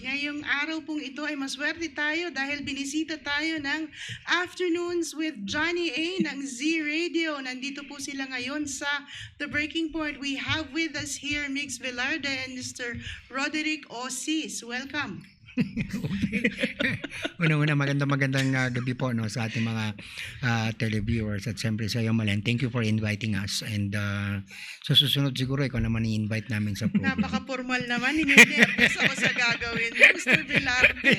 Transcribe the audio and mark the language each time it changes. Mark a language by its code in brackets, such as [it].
[tl] Ngayong araw pong ito ay maswerte tayo dahil binisita tayo ng Afternoons with Johnny A ng Z Radio. Nandito po sila ngayon sa The Breaking Point. [en] We have with us here Mix Velarde and Mr. Roderick Osis. Welcome. Okay. [tl] Una-una, magandang gabi po sa ating mga televiewers at siyempre sa iyo, Malen. [en] Thank you for inviting us and [tl] sa susunod siguro ikaw naman i-invite namin sa program. Napaka-formal naman. Hindi-nervous ako sa gagawin. Mr. Velarde.